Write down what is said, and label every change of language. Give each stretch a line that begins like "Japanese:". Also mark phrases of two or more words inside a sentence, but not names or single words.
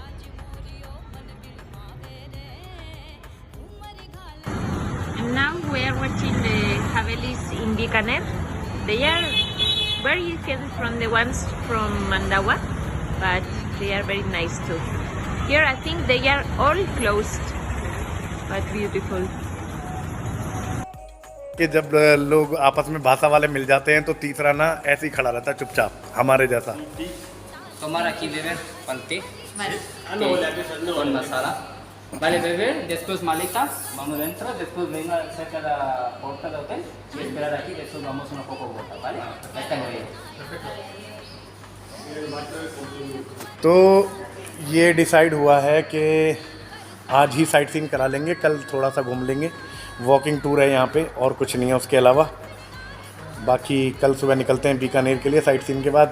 English: Now we are watching the Havelis in Bikaner. They are very different from the ones from Mandawa, but they are very nice too. Here I think they are all closed, but beautiful.
Hindi: कि जब लोग आपस में भाषा वाले मिल जाते हैं तो तीसरा ना ऐसे ही खड़ा रहता है चुपचाप, hamaरे जैसा।
Spanish: Tomar aquí beber palte con masala. Vale, beber, después maletas, vamos dentro, después venga cerca de la puerta del hotel y esperar aquí, después vamos un poco vuelta, ¿vale? Ahí está muy bien.
Hindi: तो ये डिसाइड हुआ है कि आज ही
English: sight seeing
Hindi: करा लेंगे, कल थोड़ा सा घूम लेंगे।
English: walking tour
Hindi: है यहाँ पे और कुछ नहीं है उसके अलावा। बाकी कल सुबह निकलते हैं बीकानेर के लिए
English: sight seeing
Hindi: के बाद।